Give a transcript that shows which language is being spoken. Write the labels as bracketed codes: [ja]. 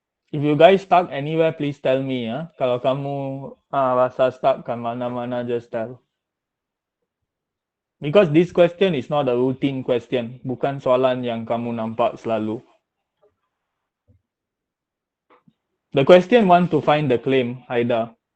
[en] If you guys stuck anywhere, please tell me ya. [ms] Kalau kamu rasa stuck kat mana-mana, [en] just tell. Because this question is not a routine question. [ms] Bukan soalan yang kamu nampak selalu. [en] The question want to find the claim, Haida.